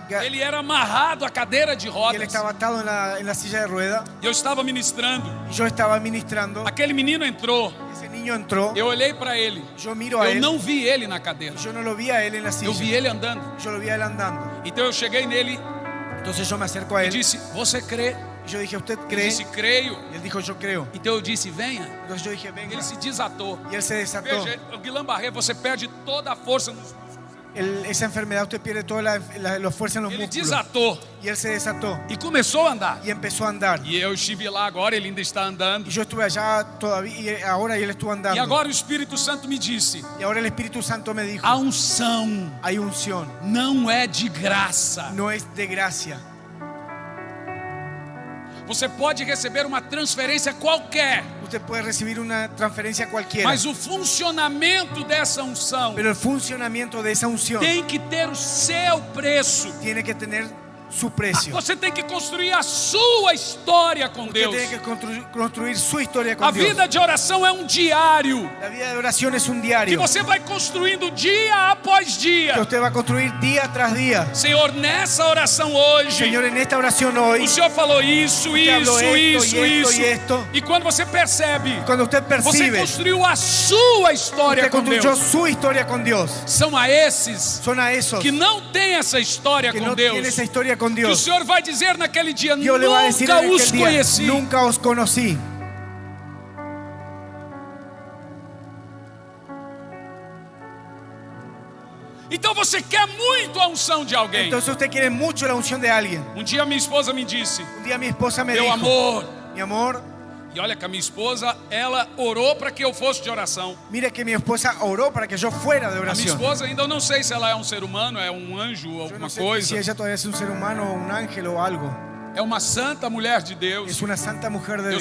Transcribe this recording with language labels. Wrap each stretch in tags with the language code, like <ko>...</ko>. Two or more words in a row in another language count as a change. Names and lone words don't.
<pt>Ele era amarrado à cadeira de</pt> <es>y él</es> <pt>rodas.</pt> <es>estaba atado en la silla de rueda.</es> <pt>E eu estava ministrando.</pt> <es>Y yo estaba ministrando.</es> <pt>Aquele menino entrou.</pt> <es>Ese niño entró.</es> <pt>Eu olhei para ele.</pt> <es>Yo miro a</es> <pt>Eu</pt> <es>él.</es> <pt>não vi ele na cadeira.</pt> <es>Yo no lo vi a él en la</es> <pt>Eu vi</pt> <es>silla.</es> <pt>ele andando.</pt> <es>Yo lo vi a él andando.</es> <pt>Então eu cheguei nele</pt> <es>Entonces yo me acerco a</es> <pt>e</pt> <es>él.</es> <pt>disse: Você crê?</pt> <es>Y yo dije, ¿usted</es> <pt>Ele</pt> <es>cree?</es> <pt>disse: Creio.</pt> <es>Y él dijo, yo creo.</es> <pt>Então eu disse: Venha.</pt> <es>Entonces yo dije, venga.</es> <pt>Ele se desatou.</pt> <es>Y él se desató.</es> <pt>Veja, o Guillain-Barré, você perde toda a força nos músculos.</pt> <es>Esa enfermedad usted pierde toda la fuerza en los</es> <pt>Ele</pt> <es>músculos.</es> <pt>desatou</pt> <es>Y él se desató.</es> <pt>e começou a andar.</pt> <es>Y empezó a andar.</es> <pt>E eu estive lá agora, ele ainda está andando.</pt> <es>Y yo estuve allá todavía, y ahora y él estuvo andando.</es> <pt>E agora o Espírito Santo me disse:</pt> <es>Y ahora el Espíritu Santo me dijo,</es> <pt>a unção</pt> <es>hay unción,</es> <pt>não é de graça.</pt> <es>no es de gracia.</es> <pt>Você pode receber uma transferência qualquer,</pt> <es>Usted puede recibir una transferencia cualquiera,</es> <pt>mas o funcionamento dessa unção</pt> <es>pero el funcionamiento de esa unción</es> <pt>tem que ter o seu preço.</pt> <es>tiene que tener su precio.</es> <pt>Você tem que construir a sua história com</pt> <es>Usted</es> <pt>Deus.</pt> <es>tiene que construir su historia con</es> <pt>A</pt> <es>Dios.</es> <pt>vida de oração é um diário</pt> <es>La vida de oración es un</es> <pt>que</pt> <es>diario</es> <pt>você vai construindo dia após</pt> <es>que</es> <pt>dia.</pt> <es>usted va a construir día tras día.</es> <pt>Senhor, nessa oração hoje,</pt> <es>Señor, en esta oración hoy,</es> <pt>o Senhor falou isso,</pt> <es>habló</es> <pt>isso,</pt> <es>esto, y esto,</es> <pt>isso.</pt> <es>y esto.</es> <pt>E quando você percebe,</pt> <es>cuando usted</es> <pt>você</pt> <es>percibe,</es> <pt>construiu a sua história</pt> <es>usted</es> <pt>com</pt> <es>construyó</es> <pt>Deus.</pt> <es>su historia con Dios.</es> <pt>São a esses</pt> <es>Son a esos</es> <pt>que não têm essa história</pt> <es>que</es> <pt>com</pt> <es>no</es> <pt>Deus,</pt> <es>tienen esa historia con</es> <pt>que o</pt> <es>Dios.</es> <pt>Senhor vai dizer naquele dia:</pt> <es>Dios le va a decir</es> <pt>nunca</pt> <es>en</es> <pt>os</pt> <es>aquel día,</es> <pt>conheci.</pt> <es>nunca os conocí.</es> <pt>Então você quer muito a unção de alguém.</pt> <es>Entonces usted quiere mucho la unción de alguien.</es> <pt>Um dia minha esposa me disse:</pt> <es>Un día mi esposa me</es> <pt>meu</pt> <es>dijo,</es> <pt>amor.</pt> <es>mi amor,</es> <pt>E olha que a minha esposa, ela orou para que eu fosse de oração.</pt> <es>mire que mi esposa oró para que yo fuera de</es> <pt>A minha</pt> <es>oración.</es> <pt>esposa, ainda eu não sei se ela é um ser humano, é um anjo ou</pt> <es>Yo</es> <pt>alguma</pt> <es>no sé</es> <pt>coisa.</pt> <es>si ella todavía es un ser humano o un ángel o algo.</es> <pt>É uma santa mulher de Deus.</pt> <es>Es una santa mujer de</es>